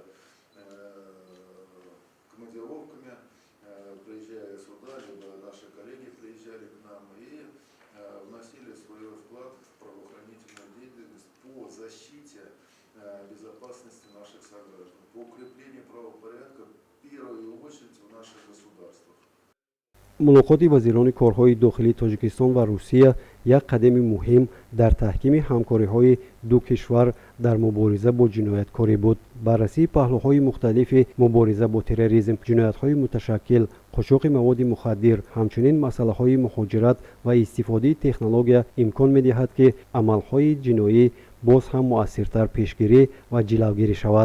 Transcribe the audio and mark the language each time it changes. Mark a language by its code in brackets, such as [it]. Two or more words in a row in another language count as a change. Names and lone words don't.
[ru] командировками, приезжая сюда, либо наши коллеги приезжали к нам и вносили свой вклад в правоохранительную деятельность по защите безопасности наших сограждан, по укреплению правопорядка в первую очередь в наших государствах. [tg] мулоқоти вазирони корҳои дохилии Тоҷикистон ва Русия як қадами муҳим дар таҳкими ҳамкориҳои ду кишвар дар мубориза бо ҷинояткорӣ буд. баррасии паҳлӯҳои мухталифи мубориза бо терроризм, ҷиноятҳои муташаккил, қочоқи маводи мухаддир, ҳамчунин масъалаҳои муҳоҷират ва истифодаи технология имкон медиҳад ки амалҳои ҷиноӣ боз ҳам муассиртар пешгирӣ ва ҷилавгирӣ шавад.